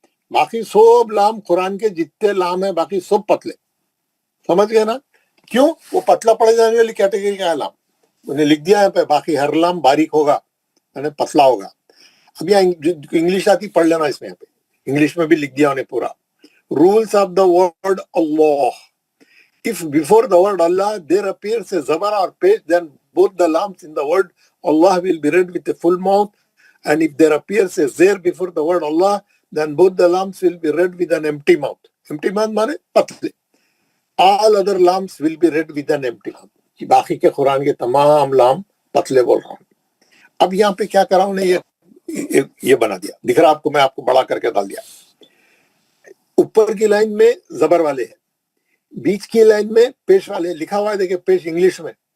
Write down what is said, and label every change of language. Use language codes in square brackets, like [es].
[hi] बाकी सब लाम कुरान के जितने लाम है बाकी सब पतले। समझ गए ना? क्यों? वो पतला पड़ जाने वाली कैटेगरी का है लाम, उन्हें लिख दिया यहाँ पे। बाकी हर लाम बारीक होगा, यानी पतला होगा। अब यहाँ इंग्लिश आती पढ़ लेना, इसमें यहाँ पे इंग्लिश में भी लिख दिया उन्हें पूरा। [en] Rules of the word Allah, if before the word Allah there appears a zabar or pesh, then both the lams in the word Allah will be read with a full mouth, and if there appears a zer before the word Allah, then both the lams will be read with an empty mouth. Empty mouth [hi] माने पतले. [en] All other lams will be read with an empty mouth. [hi] बाकी के कुरान के तमाम लाम पतले बोल रहा हूँ। अब यहाँ पे क्या करा उन्हें, ये बना दिया, दिख रहा आपको? मैं आपको बड़ा करके डाल दिया। ऊपर की लाइन में जबर वाले हैं, बीच की लाइन में पेश वाले लिखा हुआ है, देखिए पेश इंग्लिश में।